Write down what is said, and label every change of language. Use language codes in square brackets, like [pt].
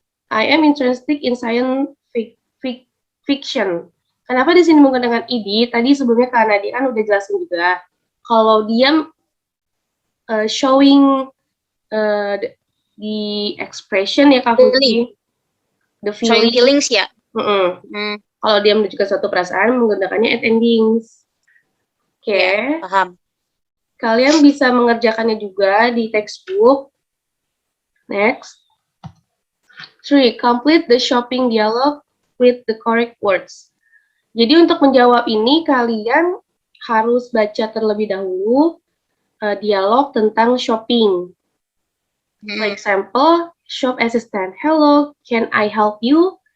[en] I am interested in science fiction. [id] Kenapa di sini menggunakan id? Tadi sebelumnya karena dia kan udah jelasin juga. Kalau dia [en] showing the expression [id] ya Kak Fuzi, the [en] showing feelings ya. [id] Kalau dia menunjukkan suatu perasaan menggunakannya at endings. Oke. Ya, paham. Kalian bisa mengerjakannya juga di textbook. [en] Next. 3. Complete the shopping dialogue with the correct words. [id] Jadi untuk menjawab ini kalian harus baca terlebih dahulu dialog tentang shopping. [en] For example, shop assistant, hello, can I help you?